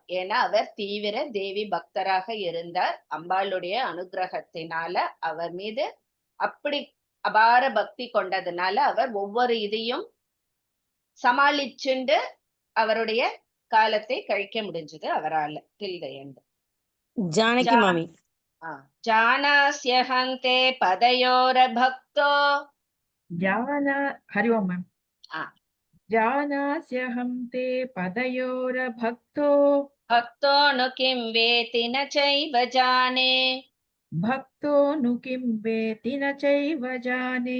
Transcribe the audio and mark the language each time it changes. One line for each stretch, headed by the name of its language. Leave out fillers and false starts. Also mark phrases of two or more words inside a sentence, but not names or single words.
Tamil: ஏன்னா அவர் தீவிர தேவி பக்தராக இருந்தார். அம்பாளுடைய அனுகிரகத்தினால அவர் மீது அப்படி அபார பக்தி கொண்டதுனால அவர் ஒவ்வொரு இதையும் சமாளிச்சுண்டு அவருடைய காலத்தை கழிக்க முடிஞ்சது அவரால.
English: till the end.
Tamil: ஜானகி மாமி.
Sanskrit: जानास्यहन्ते पदयोर भक्तो हरि ओम मैम. जानास्यहं ते पदयोरभक्तो भक्तो नु किं वेति न चैव जाने भक्तो नु किं वेति न चैव जाने